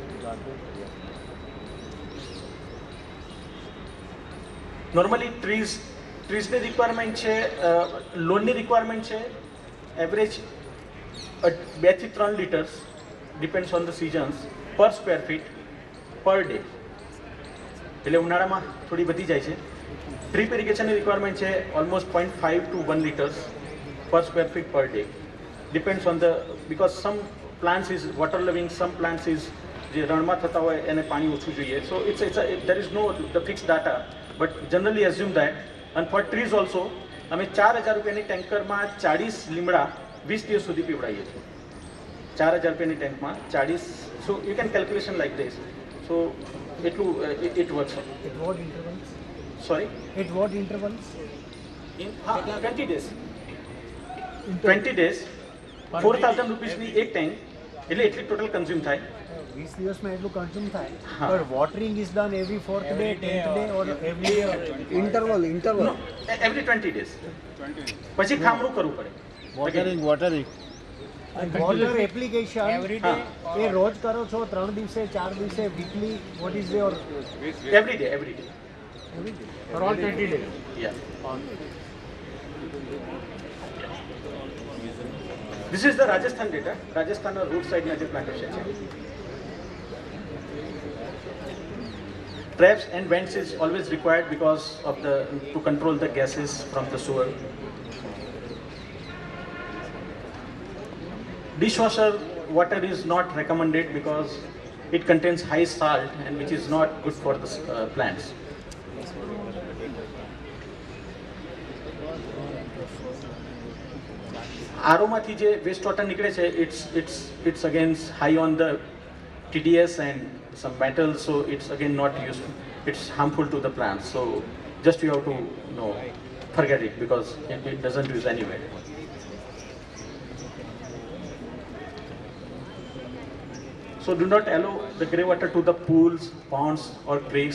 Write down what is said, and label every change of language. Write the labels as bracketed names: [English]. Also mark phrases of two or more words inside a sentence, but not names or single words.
[Gujarati] નોર્મલી ટ્રીઝની રિક્વાયરમેન્ટ છે, લોનની રિક્વાયરમેન્ટ છે એવરેજ 2 થી 3 લીટર્સ, [English] depends on the seasons, per square feet per day. [Gujarati] એટલે ઉનાળામાં થોડી વધી જાય છે. ડ્રીપ ઇરિગેશનની રિક્વાયરમેન્ટ છે ઓલમોસ્ટ [English] 0.5 to 1 liters per square feet per day. Depends on the, because some plants is water loving, some plants is [Gujarati] જે રણમાં થતા હોય એને પાણી ઓછું જોઈએ. [English] So there is no the fixed data, but generally assume that. And for trees also [Gujarati] અમે 4000 રૂપિયાની ટેન્કરમાં 40 લીમડા 20 દિવસ સુધી પીવડાવીએ છીએ. 4000 રૂપિયાની ટેન્કમાં 40, [English] so you can calculation like this. So it works. At what intervals? Sorry? At what intervals? In 20 days. 20 days [Gujarati] 4000 રૂપિયાની એક ટેન્ક, એટલે એટલી ટોટલ કન્ઝ્યુમ થાય. 20 દિવસમાં એટલું કન્ઝ્યુમ થાય. હા. [English] But watering is done every 4th day, 10th day or every interval. No, every 20 days. [Gujarati] પછી ખામણું કરવું પડે. [English] watering. And water application every day. [Gujarati] એ રોજ કરો છો 3 દિવસે 4 દિવસે weekly? [English] What is your Every day. every day? For all 20 days. Yeah. This is the Rajasthan data. Rajasthan road side [Gujarati] na je plantation છે. [English] Traps and vents is always required because of to control the gases from the sewer. Dishwasher water is not recommended because it contains high salt and which is not good for the plants. આરોમાંથી જે વેસ્ટ વોટર નીકળે છે, it's again high on the TDS and some metals, so it's again not useful. It's harmful to the plants. So just you have to forget it, because it doesn't use anywhere. So do not allow the grey water to the pools, ponds or creeks.